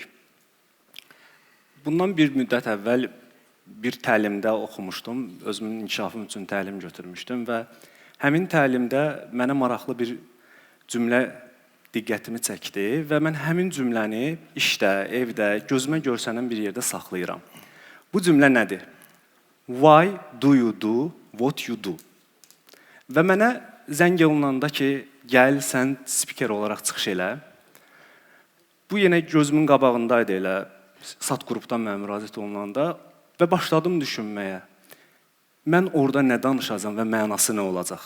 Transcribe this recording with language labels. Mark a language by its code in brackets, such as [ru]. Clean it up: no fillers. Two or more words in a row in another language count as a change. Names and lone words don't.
[az] Bundan bir müddət əvvəl bir təlimdə oxumuşdum. Özümün inkişafım üçün təlim götürmüşdüm və həmin təlimdə mənə maraqlı bir cümlə diqqətimi çəkdi və mən həmin cümləni işdə, evdə, gözümə görsənən bir yerdə saxlayıram. Bu cümlə nədir? [en] Why do you do what you do? [az] Və mənə zəng olunanda ki, gəl sən spiker olaraq çıxış elə. Bu yenə gözümün qabağındaydı elə sat qrupdan mənə müraciət olunanda və başladım düşünməyə. Mən orada nə danışacağam və mənası nə olacaq?